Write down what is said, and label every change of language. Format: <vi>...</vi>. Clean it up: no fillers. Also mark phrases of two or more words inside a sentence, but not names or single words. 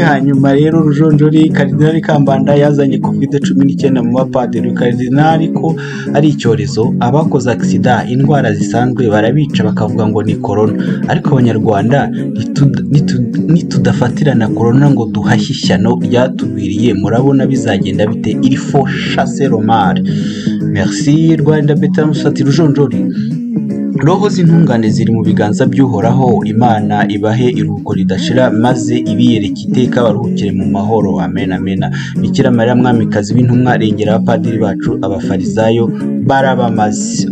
<rw>Hanyuma rero Rujonjori, Kardinali Kambanda yazanye COVID-19 mu bapadiri. Kardinali ko ari icyorezo, abakoze accident indwara zisanzwe barabica bakavuga ngo ni corona, ariko abanyarwanda nitudafatirana corona ngo duhashyishyano ryatubiriye, murabona bizagenda bite?</rw> <fr>Il faut chasser le mal. Merci Rwanda Betty Musati.</fr> <rw>Rujonjori, roho z'intungane ziri mu biganza by'Uhoraho, Imana ibahe iruhuko ridashira maze ibiyereke iteka baruhukire mu mahoro. Amen amen. Bikira Mariya mwamikazi w'intumwa, rengera abapadiri bacu abafarizayo barabamaze.</rw>